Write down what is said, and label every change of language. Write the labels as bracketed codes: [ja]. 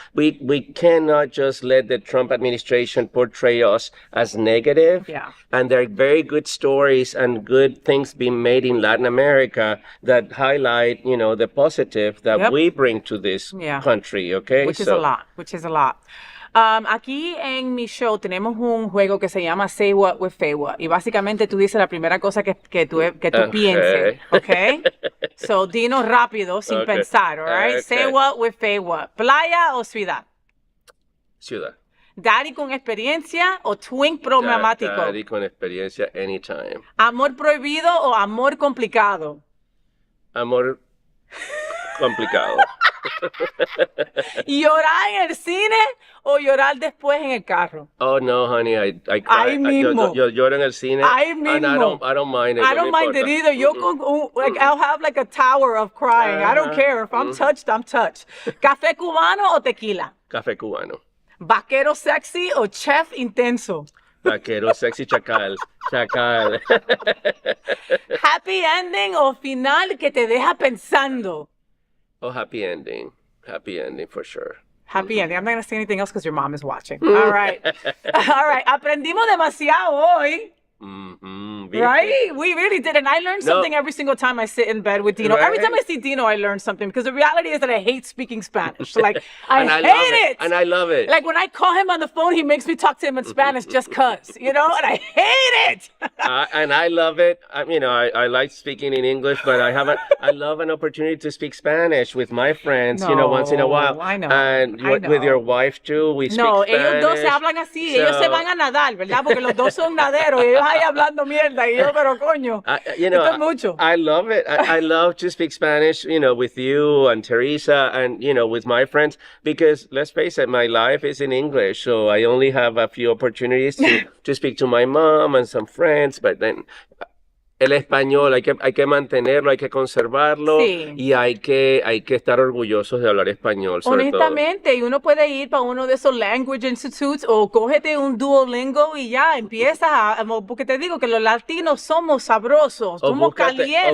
[en] We cannot just let the Trump administration portray us as negative. Yeah. And there are very good stories and good things being made in Latin America that highlight, the positive that we bring to this country, okay? Which is a lot. [es] Aquí en mi show tenemos un juego que se llama FayWhat with FayWhat. Y básicamente tú dices la primera cosa que tú pienses, ¿ok? So, Dino rápido, sin pensar, [en] all right? Okay. [es] Say what with FayWhat. ¿Playa o ciudad? Ciudad. ¿Daddy con experiencia o twink problemático? Daddy con experiencia anytime. ¿Amor prohibido o amor complicado? Amor complicado. ¿Llorar en el cine o llorar después en el carro? [en] Oh no, honey, I cry. [es] Ahí mismo. Yo lloro en el cine. Ahí mismo. [en] And I don't mind it. I don't mind it either. Yo I'll have like a tower of crying. I don't care. If I'm touched, I'm touched. [es] ¿Café cubano o tequila? Café cubano. ¿Vaquero sexy o chef intenso? Vaquero sexy chacal. Chacal. [en] ¿Happy ending [es] o final que te deja pensando? [en] Oh, happy ending. Happy ending for sure. Happy ending. I'm not going to say anything else because your mom is watching. All right. All right. [es] Aprendimos demasiado hoy. [en] Right? We really did. And I learn something every single time I sit in bed with Dino. Right? Every time I see Dino, I learn something because the reality is that I hate speaking Spanish. Like, I hate it. And I love it. Like, when I call him on the phone, he makes me talk to him in Spanish just because, and I hate it. And I love it. I like speaking in English, but I love an opportunity to speak Spanish with my friends, once in a while. I know. And with your wife, too, we speak Spanish. [es] Ellos dos se hablan así. Ellos se van a nadar, ¿verdad? Porque los dos son naderos. Ellos ahí hablando mierda. Y yo, pero coño. Esto es mucho. [en] I love it. I love to speak Spanish, with you and Teresa and, with my friends. Because, let's face it, my life is in English. So I only have a few opportunities to speak to my mom and some friends. But then, [es] el español hay que mantenerlo, hay que conservarlo. Sí. Y hay que estar orgullosos de hablar español, sobre Honestamente, y uno puede ir para uno de esos language institutes o cógete un Duolingo y ya empiezas porque te digo que los latinos somos sabrosos, somos calientes.